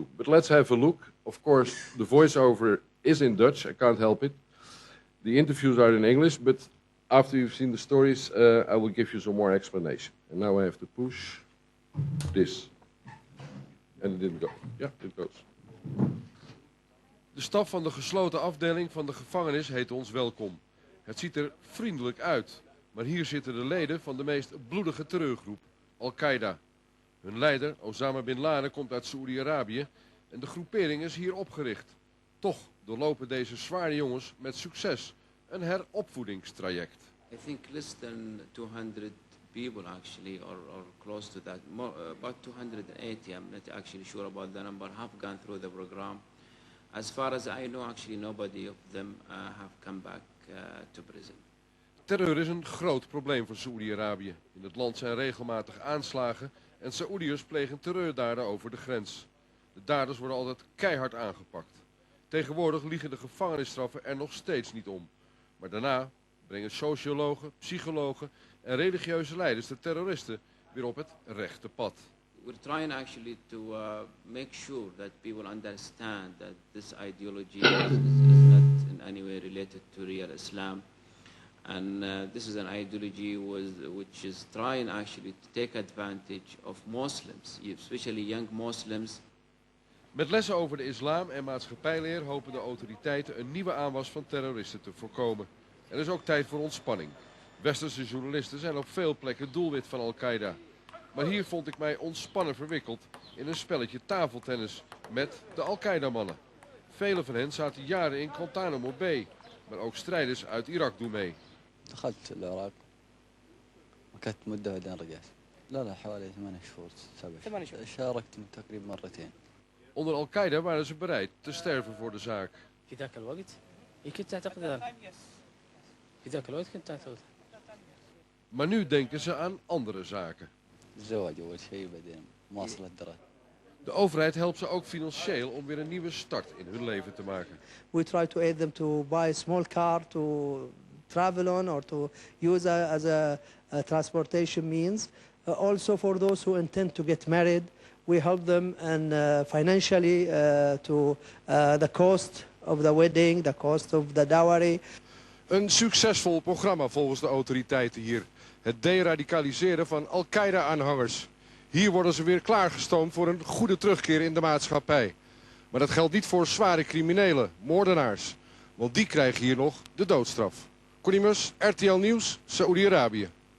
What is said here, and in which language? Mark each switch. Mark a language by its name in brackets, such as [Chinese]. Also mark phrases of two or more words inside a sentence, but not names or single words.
[English] But let's have a look. Of course, the voiceover is in Dutch, I can't help it. The interviews are in English, but after you've seen the stories, I will give you some more explanation. And now I have to push this. And it didn't go. Yeah, it goes. [Dutch] De staf van de gesloten afdeling van de gevangenis heet ons welkom. Het ziet er vriendelijk uit, maar hier zitten de leden van de meest bloedige terreurgroep, Al-Qaeda. Hun leider, Osama bin Laden, komt uit Saoedi-Arabië en de groepering is hier opgericht. Toch doorlopen deze zware jongens met succes een heropvoedingstraject. [English] I think less than 200 people actually, or close to that. About 280, I'm not actually sure about the number, have gone through the program. As far as I know, actually nobody of them have come back to prison. [Dutch] Terreur is een groot probleem voor Saoedi-Arabië. In het land zijn regelmatig aanslagen en Saoediërs plegen terreurdaden over de grens. De daders worden altijd keihard aangepakt. Tegenwoordig liegen de gevangenisstraffen er nog steeds niet om. Maar daarna brengen sociologen, psychologen en religieuze leiders de terroristen weer op het rechte pad. [English] We're trying actually to make sure that people understand that this ideology is not in any way related to real Islam. And this is an ideology which is trying actually to take advantage of Muslims, especially young Muslims. [Dutch] Met lessen over de islam en maatschappijleer hopen de autoriteiten een nieuwe aanwas van terroristen te voorkomen. Er is ook tijd voor ontspanning. Westerse journalisten zijn op veel plekken doelwit van Al-Qaeda. Maar hier vond ik mij ontspannen verwikkeld in een spelletje tafeltennis met de Al-Qaeda-mannen. Vele van hen zaten jaren in Guantanamo Bay, maar ook strijders uit Irak doen mee. [Arabic] دخلت العراق وكنت مدة بعدين رجعت. لا حوالي 8 شهور 7 شهور. شاركت تقريبا مرتين. [Dutch] Onder Al-Qaeda waren ze bereid te sterven voor de zaak. [Arabic] في ذاك الوقت كنت أعتقد في ذاك الوقت كنت أعتقد. [Dutch] Maar nu denken ze aan andere zaken. [Arabic] الزواج أول شيء بعدين مواصلة الدراسة. [Dutch] De overheid helpt ze ook financieel om weer een nieuwe start in hun leven te maken. [English] We try to aid them to buy a small car to travel on or to use as a transportation means. Also for those who intend to get married, we help them and financially to the cost of the wedding, the cost of the dowry. [Dutch] Een succesvol programma volgens de autoriteiten hier. Het deradicaliseren van Al-Qaeda-aanhangers. Hier worden ze weer klaargestoomd voor een goede terugkeer in de maatschappij. Maar dat geldt niet voor zware criminelen, moordenaars. Want die krijgen hier nog de doodstraf. Connie Mus, RTL Nieuws, Saoedi-Arabië.